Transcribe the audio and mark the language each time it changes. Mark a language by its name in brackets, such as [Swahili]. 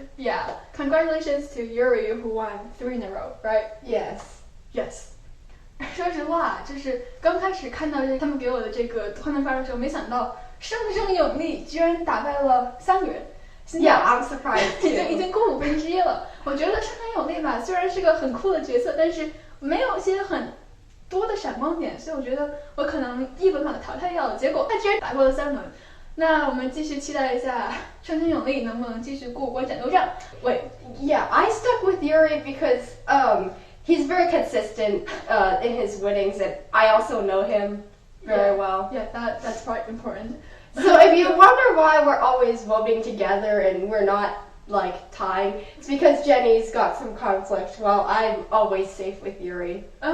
[English] Yeah, congratulations to Yuri who won 3 in a row, right? Yes. Yes. [Chinese] 说实话，就是刚开始看到他们给我的这个画面发的时候，没想到山田勇力居然打败了3个人。 [English] Yeah, I'm surprised too. [Chinese] 已经过1/5了。我觉得山田勇力吧，虽然是个很酷的角色，但是没有一些很多的闪光点，所以我觉得我可能一轮把他淘汰掉了。结果他居然打过了3轮。那我们继续期待一下山田勇力能不能继续过关斩六将。 [English] Wait, yeah, I stuck with Yuri because he's very consistent in his winnings, and I also know him very well. Yeah, that's quite important. So if you wonder why we're always voting together and we're not like tying, it's because Jenny's got some conflict while I'm always safe with Yuri.